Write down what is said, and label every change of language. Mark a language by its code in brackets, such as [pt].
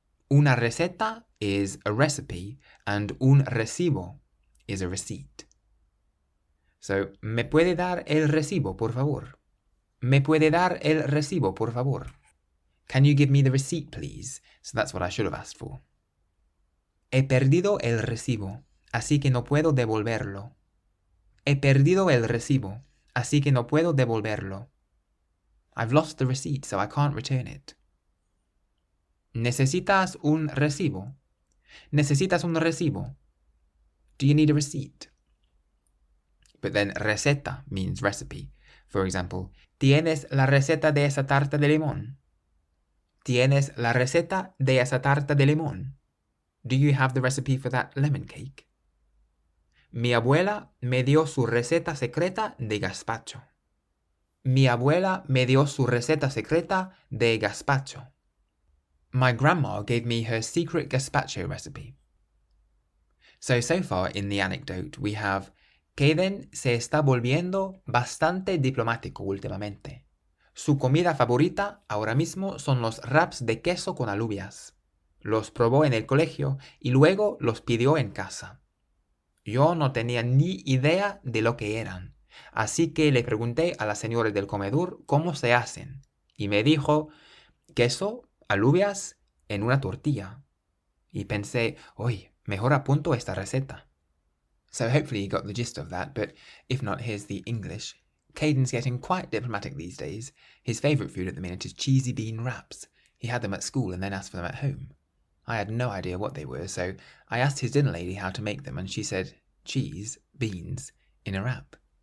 [en] Una receta is a recipe and un recibo is a receipt. [es] So, ¿me puede dar el recibo, por favor? ¿Me puede dar el recibo, por favor? [en] Can you give me the receipt, please? So that's what I should have asked for. [es] He perdido el recibo, así que no puedo devolverlo. He perdido el recibo, así que no puedo devolverlo. [en] I've lost the receipt, so I can't return it. [es] ¿Necesitas un recibo? ¿Necesitas un recibo? [en] Do you need a receipt? But then receta means recipe. For example, [es] ¿tienes la receta de esa tarta de limón? ¿Tienes la receta de esa tarta de limón? [en] Do you have the recipe for that lemon cake? [es] Mi abuela me dio su receta secreta de gazpacho. Mi abuela me dio su receta secreta de gazpacho. [en] My grandma gave me her secret gazpacho recipe. So far in the anecdote we have [es] Kayden se está volviendo bastante diplomático últimamente. Su comida favorita ahora mismo son los wraps de queso con alubias. Los probó en el colegio y luego los pidió en casa. Yo no tenía ni idea de lo que eran, así que le pregunté a la señora del comedor cómo se hacen, y me dijo, queso, alubias, en una tortilla. Y pensé, oye, mejor apunto esta receta. [en] So hopefully you got the gist of that, but if not, here's the English. Kayden's getting quite diplomatic these days. His favourite food at the minute is cheesy bean wraps. He had them at school and then asked for them at home. I had no idea what they were, so I asked his dinner lady how to make them, and she said, cheese, beans, in a wrap.